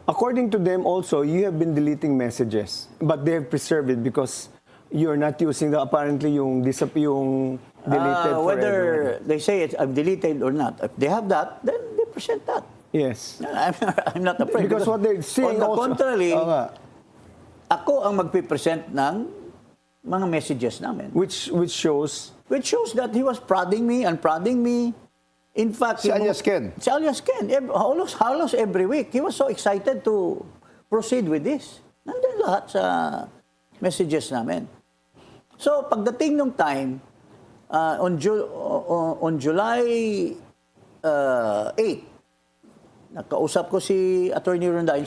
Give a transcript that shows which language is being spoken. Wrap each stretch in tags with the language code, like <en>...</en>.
<en>According to them also, you have been deleting messages, but they have preserved it because you're not using apparently yung deleted forever. Whether they say I've deleted or not, if they have that, then they present that. Yes. I'm not afraid. Because what they're saying on the also- contrary,</en> <tl>Oo nga. ako ang magpipresent ng mga messages namin.</tl> <en>Which shows... Which shows that he was prodding me and prodding me. In fact,</en> <tl>Si Alias Ken. Si Alias Ken. Halos</tl> <en>every week. He was so excited to proceed with this.</en> <tl>Nandun lahat sa messages namin. So, pagdating nung time, on July 8, nakausap ko si Attorney Rondain.</tl>